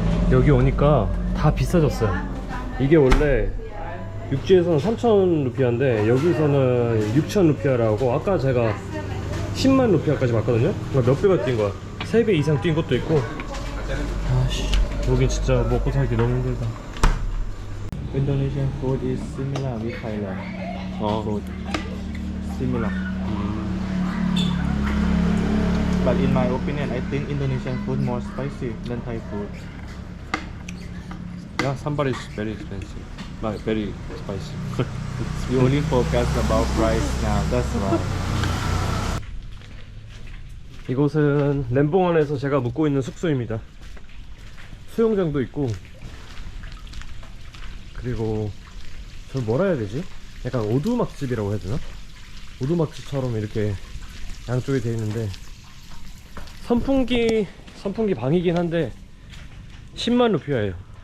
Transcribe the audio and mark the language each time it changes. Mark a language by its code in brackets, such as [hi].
[ko] 여기 오니까 다 비싸졌어요. 이게 원래 육지에서는 3,000 루피아인데 여기서는 6,000 루피아라고, 아까 제가 10만 루피아까지 봤거든요. 그러니까 몇 배가 뛴 거야. 3배 이상 뛴 것도 있고. 아씨, 여기 진짜 먹고 살기 너무 힘들다. [en] Indonesian food is similar with Thailand food. Similar. But in my opinion, I think Indonesian food more spicy than Thai food. Yeah, somebody is very expensive. Like very spicy. You only focus about price now. That's why. [ko] 이곳은 램봉안에서 제가 묵고 있는 숙소입니다. 수영장도 있고, 그리고 저 뭐라 해야 되지? 약간 오두막집이라고 해야 되나? 오두막집처럼 이렇게 양쪽에 돼 있는데 선풍기 방이긴 한데 10만 루피아예요.